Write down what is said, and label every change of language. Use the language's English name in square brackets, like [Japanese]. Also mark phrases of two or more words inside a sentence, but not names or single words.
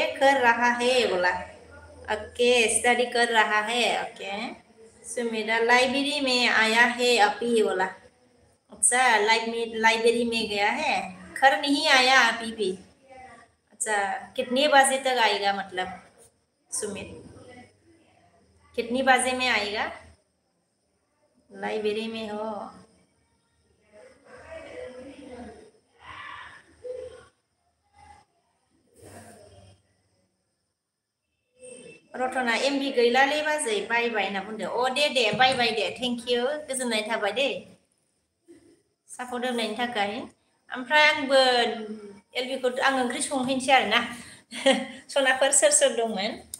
[Hindi] कर रहा है बोला ओके स्टडी कर रहा है ओके सुमित लाइब्रेरी में आया है अभी बोला अच्छा लाइब्रेरी में गया है घर नहीं आया अभी भी अच्छा कितने बजे तक आएगा मतलब सुमित कितनी बजे में आएगा लाइब्रेरी में हो [Bodo] रतना एमबि गैलालै बाजै [English] bye bye [Bodo] होनना बुंदो दे [English] bye bye [Bodo] दे [English] thank you [Bodo] गोजोननाय थाबाय दे सापर्ट होनायनि थाखाय ओमफ्राय आंबो एलबिखौ आं ओंख्रि संहैनोसै आरोना सनाफोर सोर दंमोन